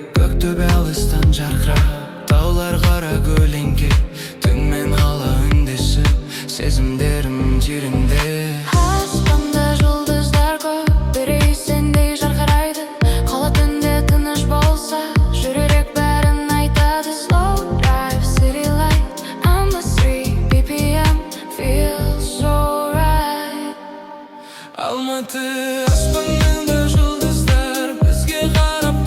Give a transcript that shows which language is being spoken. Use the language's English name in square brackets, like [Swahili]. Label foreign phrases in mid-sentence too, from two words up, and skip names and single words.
[Kazakh] Көктөбе алыстан жарқырап, таулар қара көлеңке. Түнмен қала үндесіп, сезімдерім тереңде. Аспанда жұлдыздар көп, біреу сендей жарқырайды. Қала түнде тыныш болса, жүрек бәрін айтады. [English] Slow drive, city light, I'm the 3 BPM, feels so right. [Kazakh] Алматы аспанында жұлдыздар бізге қарайды.